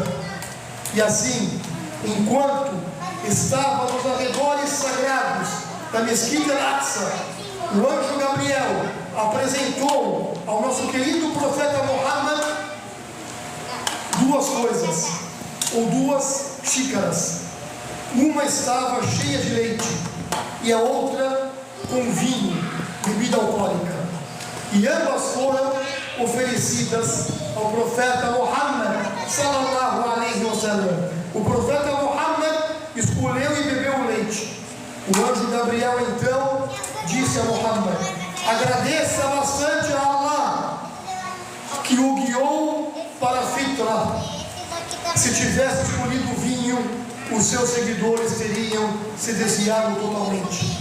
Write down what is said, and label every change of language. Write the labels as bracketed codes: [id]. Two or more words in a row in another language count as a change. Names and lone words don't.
[pt] E assim, enquanto estava nos arredores sagrados da mesquita Al-Aqsa, o anjo Gabriel apresentou ao nosso querido profeta Muhammad duas coisas, ou duas xícaras. Uma estava cheia de leite e a outra com vinho, bebida alcoólica. E ambas foram oferecidas ao profeta Muhammad [ar] صلى الله عليه وسلم. [pt] O profeta Muhammad escolheu e bebeu o leite. O anjo Gabriel então disse a Muhammad: agradeça bastante a Allah que o guiou para a fitra. Se tivesse escolhido o vinho, os seus seguidores teriam se desviado totalmente.